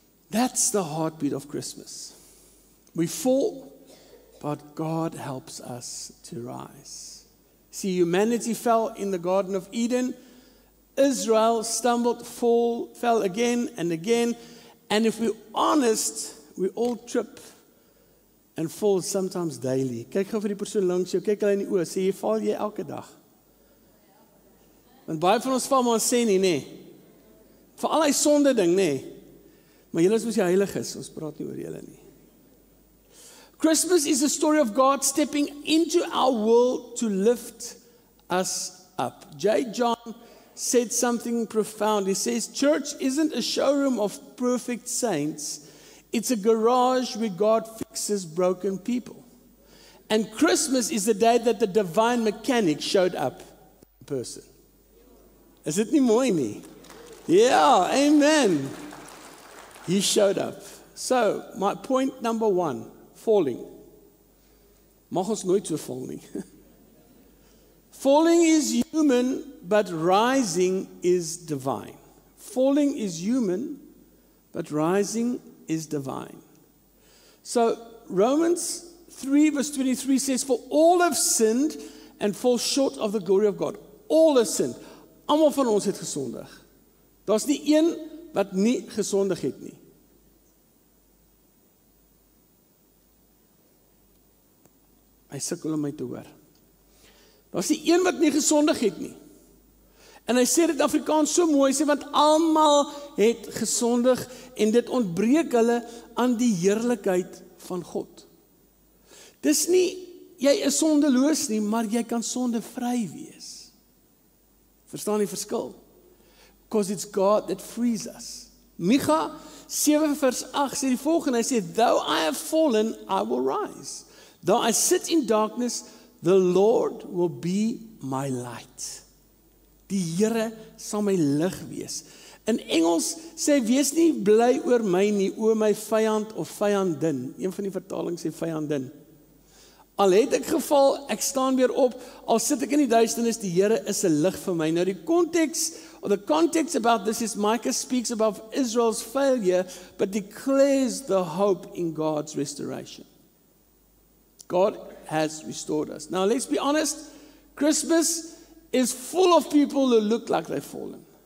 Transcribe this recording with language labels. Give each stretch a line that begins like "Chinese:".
English: That's the heartbeat of Christmas. We fall, but God helps us to rise. See, humanity fell in the Garden of Eden. Israel stumbled, fell again and again. And if we're honest, we all trip and fall sometimes daily.
Afrikaans: Kyk gou vir die persoon langs jou, kyk hulle in die oë, sê jy val jy elke dag. Want baie van ons val maar ons sê nie, nê. Vir al die sonde ding, nê. Maar julle is mos die heiliges, ons praat nie oor julle nie.
English: Christmas is a story of God stepping into our world to lift us up. J. John said something profound. He says, church isn't a showroom of perfect saints. It's a garage where God fixes broken people. And Christmas is the day that the divine mechanic showed up in person. Is it
Afrikaans: nie mooi nie?
English: Yeah, amen. He showed up. So, my point number 1, falling.
Afrikaans: mag ons nooit so val nie.
English: Falling is human, but rising is divine. Falling is human, but rising is divine. So Romans 3 verse 23 says, for all have sinned and fall short of the glory of God. All have sinned.
Afrikaans: Almal van ons het gesondig. Daar's nie een wat nie gesondig het nie. Hy sukkel om my te hoor. Daar's nie een wat nie gesondig het nie. En hy sê dit in Afrikaans so mooi, sê, want almal het gesondig en dit ontbreek hulle aan die heerlikheid van God. Dis nie, jy is sondeloos nie, maar jy kan sondevry wees. Verstaan die verskil?
English: Because it's God that frees us.
Afrikaans: Micha 7 vers 8 sê die volgende, hy sê,
English: though I have fallen, I will rise. Though I sit in darkness, the Lord will be my light.
Afrikaans: Die Here sal my lig wees. In Engels sê, wees nie bly oor my nie, o my vyand of vyandin. Een van die vertalings sê vyandin. Al het ek geval, ek staan weer op, al sit ek in die duisternis, die Here is 'n lig vir my. Nou die
English: context about this is Micah speaks about Israel's failure, but declares the hope in God's restoration. God has restored us. Now let's be honest, Christmas is full of people who look like they've fallen.